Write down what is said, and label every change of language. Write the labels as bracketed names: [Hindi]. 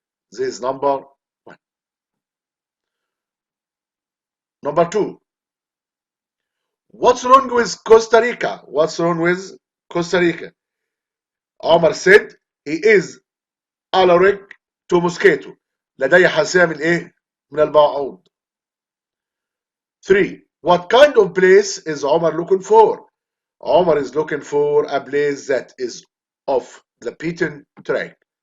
[English] This is number 1. Number 2. What's wrong with Costa Rica? What's wrong with Costa Rica? Omar said he is allergic to mosquito. [Arabic] لدي حساسية من ايه؟ من البعوض. [English] 3. What kind of place is Omar looking for? Omar is looking for a place that is off the beaten track.